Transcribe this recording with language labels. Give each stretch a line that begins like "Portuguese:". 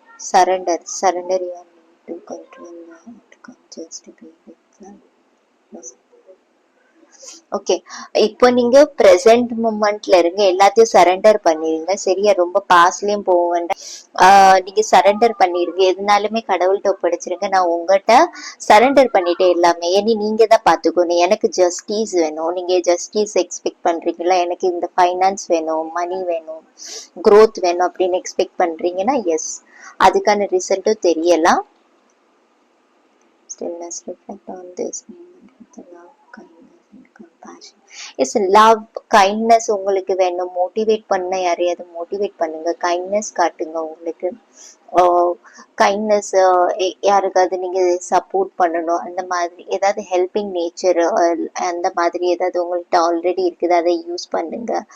English: surrender your need to control the outcome, just be with them.
Tamil: Okay, இப்போ நீங்க present மூமெண்ட்ல இருங்க, எல்லாத்தையும் surrender பண்ணிருங்க. சரியா? ரொம்ப பாஸ்லயும் போக வேண்டாம். நீங்க சரண்டர் பண்ணிருங்க, எதுனாலுமே கடவுள்கிட்ட ஒப்படைச்சிருங்க. நான் உங்ககிட்ட சரண்டர் பண்ணிட்டேன் எல்லாமே. ஏன்னா நீங்க தான் பாத்துக்கணும். எனக்கு ஜஸ்டிஸ் வேணும். நீங்க ஜஸ்டிஸ் எக்ஸ்பெக்ட் பண்றீங்களா? எனக்கு இந்த ஃபைனான்ஸ் வேணும், மணி வேணும், க்ரோத் வேணும் அப்படின்னு எக்ஸ்பெக்ட் பண்றீங்கன்னா எஸ், அதுக்கான ரிசல்ட்டும் தெரியலாம்.
English: Stillness, reflect on this moment with the love, kindness and compassion. Yes, love, kindness
Tamil: உங்களுக்கு வேணும். மோட்டிவேட் பண்ண யாரையாவது மோட்டிவேட் பண்ணுங்க, கைண்ட்னஸ் காட்டுங்க. உங்களுக்கு கைண்ட்னஸ், யாருக்காவது நீங்க சப்போர்ட் பண்ணணும், அந்த மாதிரி ஏதாவது ஹெல்பிங் நேச்சர், அந்த மாதிரி ஏதாவது உங்கள்கிட்ட ஆல்ரெடி இருக்குது, அதை யூஸ் பண்ணுங்க.